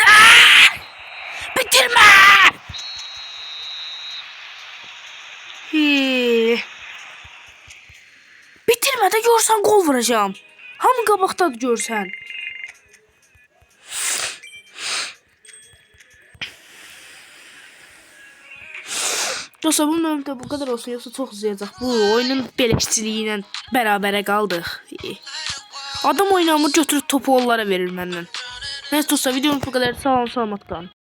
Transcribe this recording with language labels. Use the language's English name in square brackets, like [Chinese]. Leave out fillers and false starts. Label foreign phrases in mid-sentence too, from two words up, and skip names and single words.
[Azerbaijani] Bitirmə. Bitirmədə görsən gol vuracağım. Hamı qabaqdadır görsən. [Turkish] Dostlar bu bölümde bu kadar olsun, yoksa çok uzayacak. Bu oyunun beleşçiliğiyle berabere kaldık. [Azerbaijani] Adam oynamır götürüp topu onlara verir [Turkish] benden. Neyse dostlar videomuz bu kadar. [Azerbaijani] Sağ olun, salamattan.